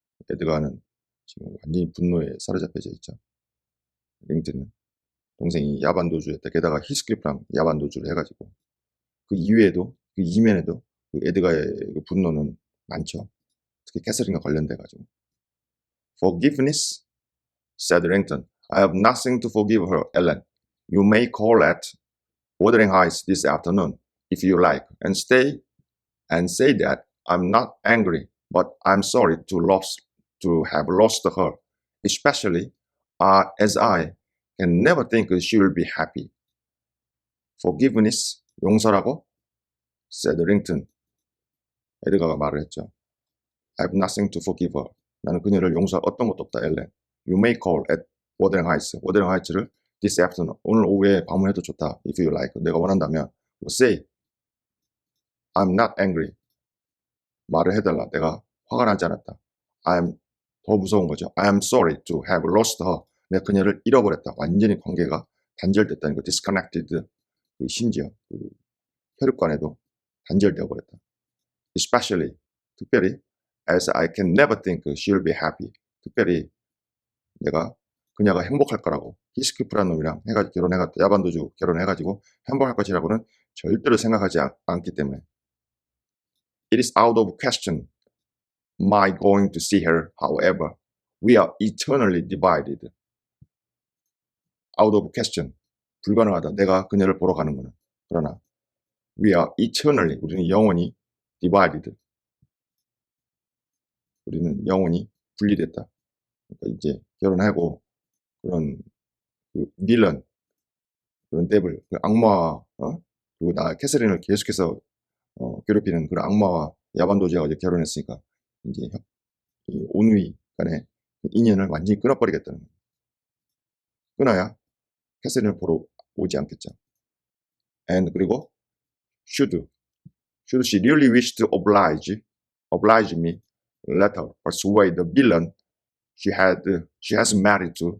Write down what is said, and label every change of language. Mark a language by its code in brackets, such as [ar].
[ko] 에드가는 지금 완전히 분노에 사로잡혀져 있죠. 링튼은 동생이 야반도주였다. 게다가 히스클리프랑 야반도주를 해가지고 그 이면에도 그 에드가의 그 분노는 많죠. 특히 캐서린과 관련돼가지고. [en] Forgiveness, said Rington. I have nothing to forgive her, Ellen. You may call at Wuthering Heights this afternoon, if you like, and say that I'm not angry, but I'm sorry to have lost her, especially as I can never think she will be happy. Forgiveness, [ko] 용서라고? [en] said Rington. [ko] 에드가가 말을 했죠. [en] I have nothing to forgive her. [ko] 나는 그녀를 용서할 어떤 것도 없다, 엘렌. [en] You may call at Wuthering Heights. [ko] Wuthering Heights를 [en] this afternoon, [ko] 오늘 오후에 방문해도 좋다. [en] If you like. [ko] 내가 원한다면. [en] Say, I'm not angry. [ko] 말을 해달라. 내가 화가 나지 않았다. 더 무서운 거죠. [en] I am sorry to have lost her. [ko] 내가 그녀를 잃어버렸다. 완전히 관계가 단절됐다는 거. [en] disconnected. [ko] 심지어 혈육관에도 단절되어 버렸다. [en] Especially, [ko] 특별히 [en] as I can never think she'll be happy. [ko] 특별히 그녀가 행복할 거라고 히스키프라는 놈이랑 야반도주 결혼해가지고 행복할 것이라고는 절대로 생각하지 않기 때문에. [en] It is out of question my going to see her, however. We are eternally divided. Out of question. [ko] 불가능하다. 내가 그녀를 보러 가는 거는. 그러나 [en] we are eternally, [ko] 우리는 영원히 [en] divided. [ko] 우리는 영원히 분리됐다. 그러니까 이제 결혼하고 그런 그 빌런, 그런 데블, 그 악마와 그리고 캐서린을 계속해서 괴롭히는 그런 악마와 야반도주가 이제 결혼했으니까 이제 이 온위 간의 인연을 완전히 끊어버리겠다는 거예요. 끊어야 캐서린을 보러 오지 않겠죠. [en] And [ko] 그리고 [en] should she really wish to oblige me, let her persuade the villain she has married